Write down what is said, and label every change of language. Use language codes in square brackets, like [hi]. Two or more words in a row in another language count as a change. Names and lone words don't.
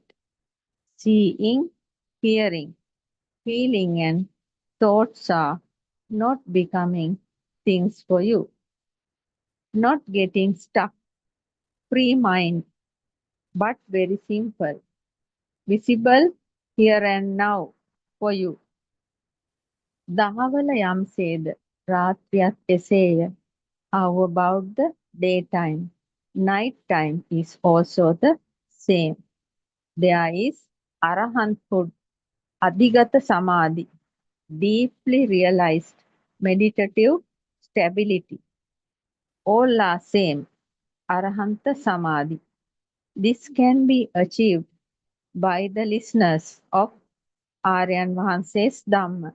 [en] Seeing, hearing, feeling, and thoughts are not becoming things for you. Not getting stuck, free mind, but very simple, visible here and now for you. [si] දහවල යම්සේද රාත්‍රියත් එසේය. [en] How about the daytime? Night time is also the same. There is arahanthood, [pi] adhigata samadhi, [en] deeply realized meditative stability. All are same, [pi] arahanta samadhi. [en] This can be achieved by the listeners of Aryan Vahanse's Dhamma.